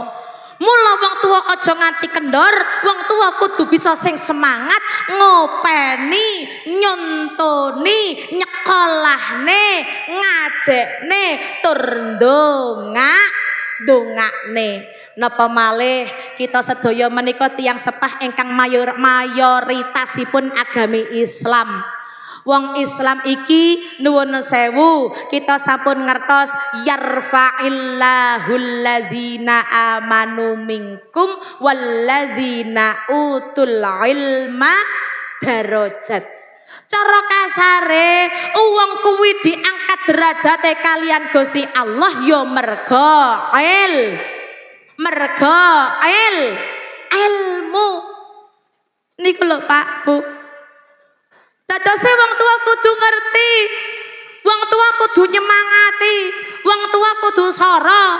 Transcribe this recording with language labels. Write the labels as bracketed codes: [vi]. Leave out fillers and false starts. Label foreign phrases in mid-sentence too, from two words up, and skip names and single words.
[jv] Mula wong tua aja nganti kendor, wong tua kudu bisa sing semangat ngopeni, nyontoni, nyekolahne, ngajekne, tur ndongakne. Napa malih kita sedaya menika tiyang sepah ingkang mayoritasipun agami Islam. Wong Islam iki nuwun sewu, kita sampun ngertos [ar] يرفع الله الذين آمنوا منكم والذين أوتوا العلم درجات. [jv] Cara kasare wong kuwi diangkat derajate kalian Gusti Allah ya merga ilmu niku lho Pak Bu. Dadose wong tua kudu ngerti, wong tua kudu nyemangati, wong tua kudu soro.